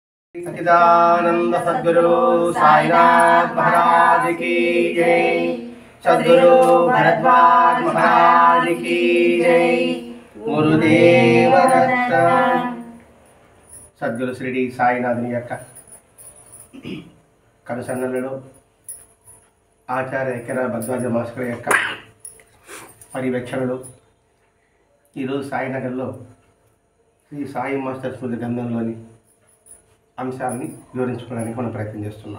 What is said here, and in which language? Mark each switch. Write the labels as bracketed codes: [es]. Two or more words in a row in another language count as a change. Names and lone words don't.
[hi] सच्चिदानंद सद्गुरु साईनाथ महाराज की जय। सद्गुरु भरद्वाज महाराज की जय। गुरुदेव दत्त। सद्गुरु श्री [te] సాయినాథుని యొక్క కనుసన్నలలో ఆచార్య ఎక్కర భద్వాజ మాస్టర్ యొక్క పర్యవేక్షణలో ఈరోజు సాయినగర్లో శ్రీ సాయి మాస్టర్ స్మృతి గ్రంథంలోని అంశాలని వివరించుకోవడానికి మనం ప్రయత్నం చేస్తున్నాం.